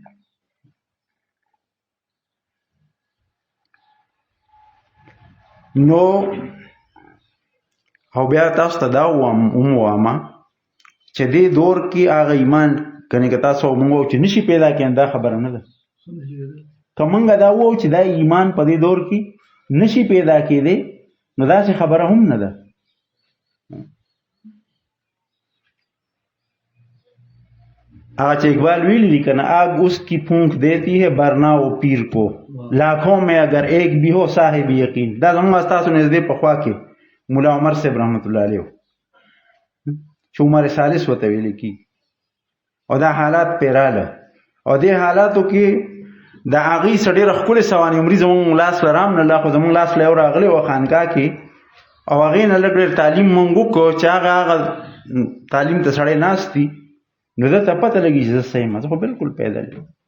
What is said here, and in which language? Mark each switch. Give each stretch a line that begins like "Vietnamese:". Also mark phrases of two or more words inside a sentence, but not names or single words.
Pashto: نو او بیا تاسو ته دا وامه چې دې دور کې هغه ایمان کنه که تاسو موږ چې نشي پیدا کېن دا خبره نه ده که موږ دا وو چې دا ایمان په دې دور کې نشي پیدا کېدی نو داسې خبره هم نه ده. هغه چې اقبال ویلی دی کنه
Urdu: آگ اس کی پھونک دیتی ہے برنا و پیر کو لاکھوں میں اگر ایک بھی ہو صاحب یقین.
Pashto: دا زموږ استاسو نږدې پخوا کې مولا عمر صاحب رحمت الله علیه چې عمر ثالث ورته ویل کی او دا حالات پیراله او دې حالاتو کې د هغې څه ډېره ښکلې سوانح عمري زموږ لاس له رام نه خو زموږ لاس له یو راغلی وه خانقاه کې او هغې نه لږ ډېر تعلیم مونږ وکړو چې هغه تعلیم ته سړی ناست دي نو ده ته پته لګي چې زه څه یم زه خو بلکل پیدل یم